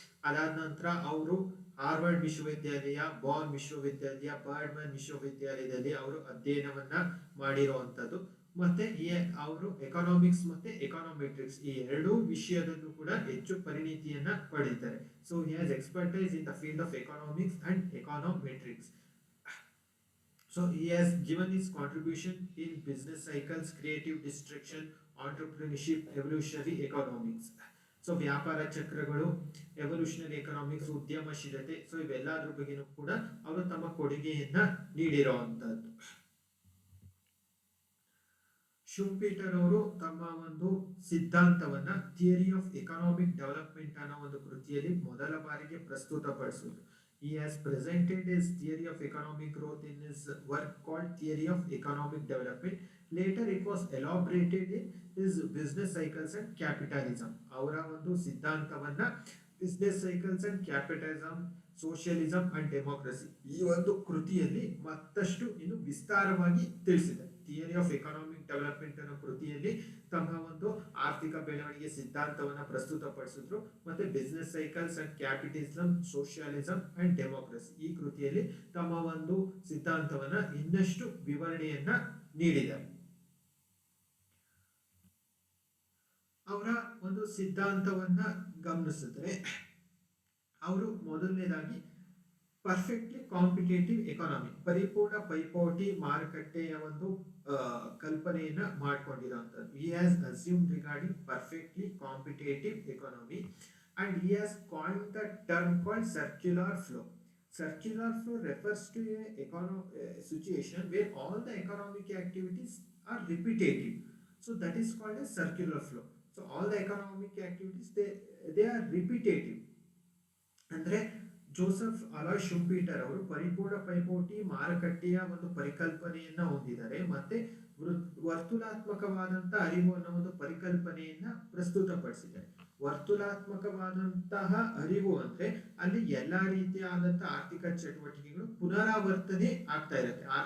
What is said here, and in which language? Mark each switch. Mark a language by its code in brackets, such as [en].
[kn] ಅದಾದ ನಂತರ ಅವರು ಹಾರ್ವರ್ಡ್ ವಿಶ್ವವಿದ್ಯಾಲಯ, ಬಾನ್ ವಿಶ್ವವಿದ್ಯಾಲಯ, ಬರ್ಡ್ಮನ್ ವಿಶ್ವವಿದ್ಯಾಲಯದಲ್ಲಿ ಅವರು ಅಧ್ಯಯನವನ್ನ ಮಾಡಿರುವಂತದ್ದು. ಮತ್ತೆ ಅವರು ಎಕನಾಮಿಕ್ಸ್ ಮತ್ತೆ ಎಕಾನೋಮೆಟ್ರಿಕ್ಸ್ ಈ ಎರಡೂ ವಿಷಯದಲ್ಲೂ ಕೂಡ ಹೆಚ್ಚು ಪರಿಣಿತಿಯನ್ನ ಪಡೆದಿದ್ದಾರೆ. [en] So he has expertise in the field of economics and econometrics. So he has given his contribution in business cycles, creative destruction, entrepreneurship, evolutionary economics. [kn] So ವ್ಯಾಪಾರ ಚಕ್ರಗಳು, ಎವಲ್ಯೂಷನರಿ ಎಕನಾಮಿಕ್ಸ್, ಉದ್ಯಮಶೀಲತೆ, ಸೊ ಇವೆಲ್ಲದ್ರ ಬಗ್ಗೆನೂ ಕೂಡ ಅವರು ತಮ್ಮ ಕೊಡುಗೆಯನ್ನ ನೀಡಿರುವಂತದ್ದು. ಶುಂಪೀಟರ್ ಅವರು ತಮ್ಮ ಒಂದು ಸಿದ್ಧಾಂತವನ್ನ ಥಿಯರಿ ಆಫ್ ಎಕನಾಮಿಕ್ ಡೆವಲಪ್ಮೆಂಟ್ ಅನ್ನೋ ಒಂದು ಕೃತಿಯಲ್ಲಿ ಮೊದಲ ಬಾರಿಗೆ ಪ್ರಸ್ತುತಪಡಿಸಿದ್ರು. [en] He has presented his theory of economic growth in his work called Theory of Economic Development. Later it was elaborated in his Business Cycles and Capitalism. [kn] ಅವರ ಒಂದು ಸಿದ್ಧಾಂತವನ್ನ business cycles and capitalism, socialism and democracy ಈ ಒಂದು ಕೃತಿಯಲ್ಲಿ ಮತ್ತಷ್ಟು ಇನ್ನು ವಿಸ್ತಾರವಾಗಿ ತಿಳಿಸಿದೆ. Theory of economic development ಅನ್ನೋ ಕೃತಿಯಲ್ಲಿ ತಮ್ಮ ಒಂದು ಆರ್ಥಿಕ ಬೆಳವಣಿಗೆ ಸಿದ್ಧಾಂತವನ್ನ ಪ್ರಸ್ತುತಪಡಿಸಿದ್ರು. ಮತ್ತೆ business cycles and capitalism, socialism and democracy ಈ ಕೃತಿಯಲ್ಲಿ ತಮ್ಮ ಒಂದು ಸಿದ್ಧಾಂತವನ್ನ ಇನ್ನಷ್ಟು ವಿವರಣೆಯನ್ನ ನೀಡಿದ್ದಾರೆ. ಅವರ ಒಂದು ಸಿದ್ಧಾಂತವನ್ನ ಗಮನಿಸಿದ್ರೆ, ಅವರು ಮೊದಲನೇದಾಗಿ ಪರ್ಫೆಕ್ಟ್ಲಿ ಕಾಂಪಿಟೇಟಿವ್ ಎಕಾನಮಿ, ಪರಿಪೂರ್ಣ ಪೈಪೋಟಿ ಮಾರುಕಟ್ಟೆಯ ಒಂದು ಕಲ್ಪನೆಯನ್ನ ಮಾಡ್ಕೊಂಡಿರುವಂತದ್ದು. [en] He has assumed regarding perfectly competitive economy and he has coined the term called circular flow. Circular flow refers to a situation where all the economic activities are repetitive. So that is called a circular flow. So all the economic activities they are repetitive. [kn] ಅಂದ್ರೆ Joseph alloy ಶುಂಪೀಟರ್ ಅವರು ಪರಿಪೂರ್ಣ ಪೈಪೋಟಿ ಮಾರುಕಟ್ಟೆಯ ಒಂದು ಪರಿಕಲ್ಪನೆಯನ್ನ ಹೊಂದಿದ್ದಾರೆ. ಮತ್ತೆ ವರ್ತುಲಾತ್ಮಕವಾದಂತಹ ಅರಿವು ಅನ್ನೋ ಒಂದು ಪರಿಕಲ್ಪನೆಯನ್ನ ಪ್ರಸ್ತುತಪಡಿಸಿದ್ದಾರೆ. ವರ್ತುಲಾತ್ಮಕವಾದಂತಹ ಅರಿವು ಅಂದ್ರೆ ಅಲ್ಲಿ ಎಲ್ಲಾ ರೀತಿಯಾದಂತಹ ಆರ್ಥಿಕ ಚಟುವಟಿಕೆಗಳು ಪುನರಾವರ್ತನೆ ಆಗ್ತಾ ಇರುತ್ತೆ.